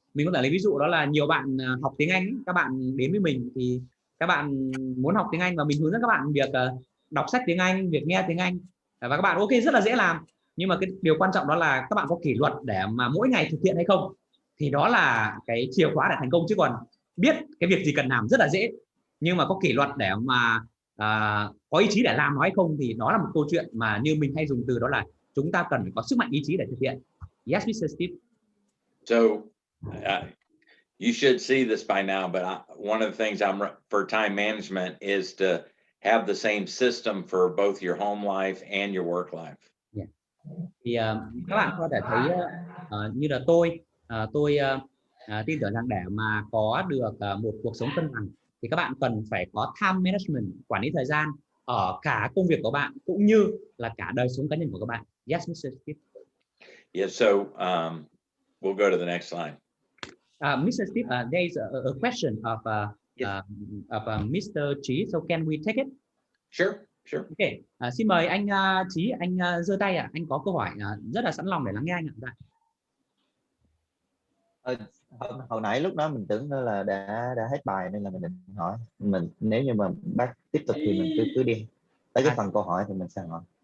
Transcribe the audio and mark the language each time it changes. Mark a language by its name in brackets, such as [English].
[Vietnamese] Mình có thể lấy ví dụ đó là nhiều bạn học tiếng Anh, các bạn đến với mình thì các bạn muốn học tiếng Anh và mình hướng dẫn các bạn việc đọc sách tiếng Anh, việc nghe tiếng Anh, và các bạn ok rất là dễ làm, nhưng mà cái điều quan trọng đó là các bạn có kỷ luật để mà mỗi ngày thực hiện hay không, thì đó là cái chìa khóa để thành công. Chứ còn biết cái việc gì cần làm rất là dễ, nhưng mà có kỷ luật để mà có ý chí để làm nó hay không, thì đó là một câu chuyện mà như mình hay dùng từ đó là chúng ta cần phải có sức mạnh ý chí để thực hiện. [English] Yes, Mr. Steve. So you should see this by now, but one of the things for time management is to have the same system for both your home life and your work life. Yeah. [Vietnamese] Thì các bạn có thể thấy như là tôi tin tưởng rằng để mà có được một cuộc sống cân bằng thì các bạn cần phải có time management, quản lý thời gian ở cả công việc của bạn cũng như là cả đời sống cá nhân của các bạn. [English] Yes, Mr. Steve. Yeah, so we'll go to the next slide. Mr. Steve, there is a question of Mr. Trí, so can we take it? Sure. Okay. [Vietnamese] Xin mời anh Trí, anh giơ tay ạ. Anh có câu hỏi rất là sẵn lòng để lắng nghe anh ạ. Hồi nãy lúc đó mình tưởng là đã hết bài nên là mình định hỏi mình, nếu như mà bác tiếp tục thì mình cứ đi tới cái phần câu hỏi thì mình sẽ hỏi.